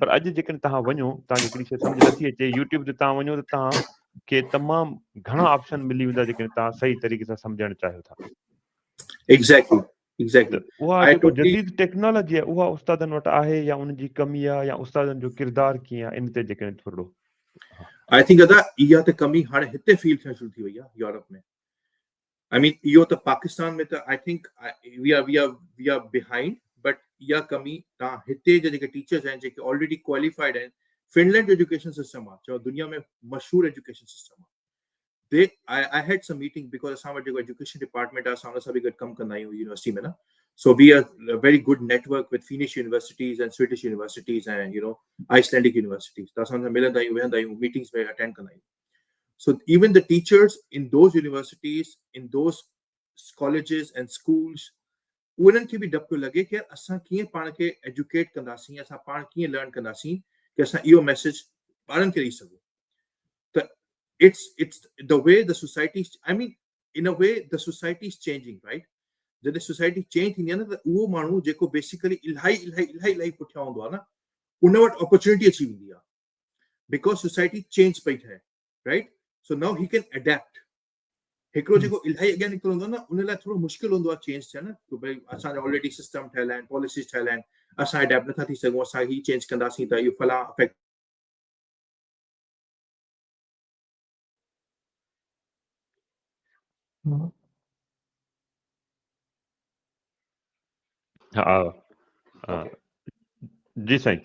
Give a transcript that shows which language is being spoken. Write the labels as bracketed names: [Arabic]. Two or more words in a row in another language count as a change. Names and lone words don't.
[Sindhi] पर अॼु जेकॾहिं तव्हां वञो, तव्हांखे हिकिड़ी शइ सम्झ नथी अचे, यूट्यूब ते तव्हां वञो त तव्हांखे तमामु घणा ऑप्शन मिली वेंदा जेकॾहिं तव्हां सही तरीक़े सां सम्झणु चाहियो था. [English] Exactly. [Sindhi] उहा जेको जदीद टेक्नोलॉजी आहे उहा उस्तादनि वटि आहे या उनजी कमी आहे, या उस्तादनि जो किरदारु कीअं आहे, इन ते जेकॾहिं थोरो. [English] I think that [Sindhi] इहा त कमी हाणे हिते फील थियणु शुरू थी वई आहे यूरोप में. [English] I mean [Sindhi] इहो त पाकिस्तान में त [English] I think we are behind, but [Sindhi] इहा कमी तव्हां हिते जा जेके टीचर्स आहिनि जेके [English] already qualified [Sindhi] आहिनि. फिनलैंड जो [English] education system [Sindhi] आहे जो दुनिया में मशहूर [English] education system [Sindhi] आहे. [English] I had some meeting because [Sindhi] असां वटि जेको [English] education department [Sindhi] आहे असां उन सां बि गॾु कमु कंदा आहियूं यूनिवर्सिटी में न. [English] So we are a very good network with Finnish universities and Swedish universities and Icelandic universities. [Sindhi] त असां सां मिलंदा आहियूं, वेहंदा आहियूं, मीटिंग्स में अटेंड कंदा आहियूं. [English] So even the teachers in those universities, in those colleges and schools, [Sindhi] उन्हनि खे बि डपु लॻे कि असां कीअं पाण खे एजुकेट कंदासीं, असां पाण कीअं लर्न कंदासीं कि असां इहो मैसेज ॿारनि खे ॾेई सघूं. [English] त it's the way the society, I mean in a way the society is changing, right? [Sindhi] जॾहिं [English] society change [Sindhi] थींदी आहे न त उहो माण्हू जेको बेसिकली इलाही पुठियां हूंदो आहे न उन वटि अपॉर्चुनिटी अची वेंदी आहे [English] because society change [Sindhi] पई थिए, राइट? [English] So now he can adapt. [Sindhi] हिकिड़ो जेको इलाही अॻियां निकिरंदो हूंदो आहे न उन लाइ थोरो मुश्किल हूंदो आहे चेंज थियणु कि भई असांजा ऑलरेडी सिस्टम ठहियल आहिनि, पॉलिसीज ठहियल आहिनि, असां अडेप्ट नथा थी सघूं, असां ही चेंज कंदासीं त इहो फलां इफेक्ट. हा जी साईं.